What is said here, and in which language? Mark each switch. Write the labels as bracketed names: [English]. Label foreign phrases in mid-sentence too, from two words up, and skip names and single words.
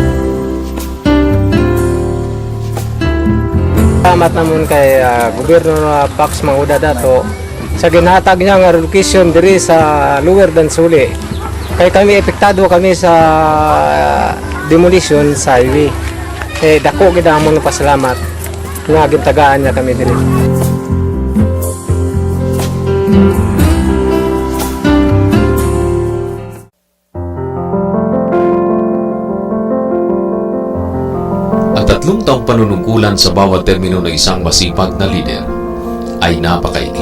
[Hiligaynon] Salamat naman kay Gobernador Pax Magunda dato sa ginhatag niya nga relocation diri sa Lower Dansuli. Kay kami epektado kami sa demolition sa highway. Dako gid ang mga pasalamat nga gintagaan niya kami diri. [Filipino] Ang 3 taong panunungkulan sa bawat termino ng isang masipag na lider ay napakaikli.